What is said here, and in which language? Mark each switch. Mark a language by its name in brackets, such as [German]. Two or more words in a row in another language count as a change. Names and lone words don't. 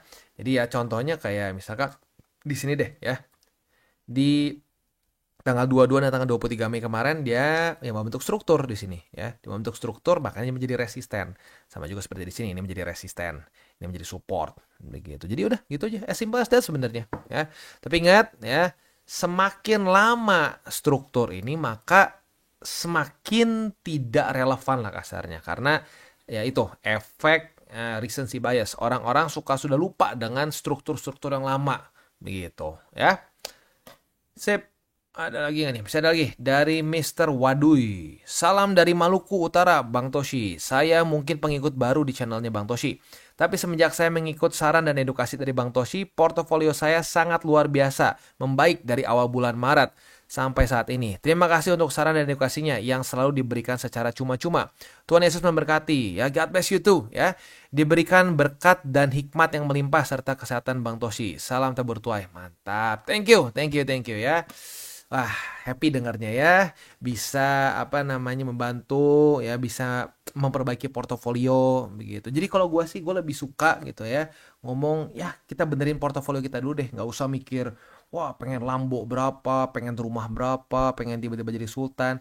[Indonesian] Jadi ya contohnya kayak misalkan di sini deh ya. Di tanggal 22 dan tanggal 23 Mei kemarin dia yang membentuk struktur di sini ya. Dia membentuk struktur makanya menjadi resisten. Sama juga seperti di sini, ini menjadi resisten, ini menjadi support begitu. Jadi udah gitu aja. [English] As simple as that [Indonesian] sebenarnya ya. Tapi ingat ya, semakin lama struktur ini maka semakin tidak relevan lah kasarnya, karena ya itu efek [English] recency bias. [Indonesian] Orang-orang sudah lupa dengan struktur-struktur yang lama begitu ya. Sip. Ada lagi nggak nih? Bisa ada lagi. Dari Mr. Wadui. Salam dari Maluku Utara, Bang Toshi. Saya mungkin pengikut baru di channelnya Bang Toshi. Tapi semenjak saya mengikut saran dan edukasi dari Bang Toshi, portofolio saya sangat luar biasa. Membaik dari awal bulan Maret sampai saat ini. Terima kasih untuk saran dan edukasinya yang selalu diberikan secara cuma-cuma. Tuhan Yesus memberkati. Ya, [English] God bless you too. [Indonesian] Ya, diberikan berkat dan hikmat yang melimpah serta kesehatan Bang Toshi. Salam tabur tuai. Mantap. [English] Thank you ya. [Indonesian] Wah, happy dengarnya ya. Bisa membantu ya, bisa memperbaiki portofolio begitu. Jadi kalau gue lebih suka gitu ya, ngomong ya kita benerin portofolio kita dulu deh, nggak usah mikir wah pengen Lambo berapa, pengen rumah berapa, pengen tiba-tiba jadi sultan.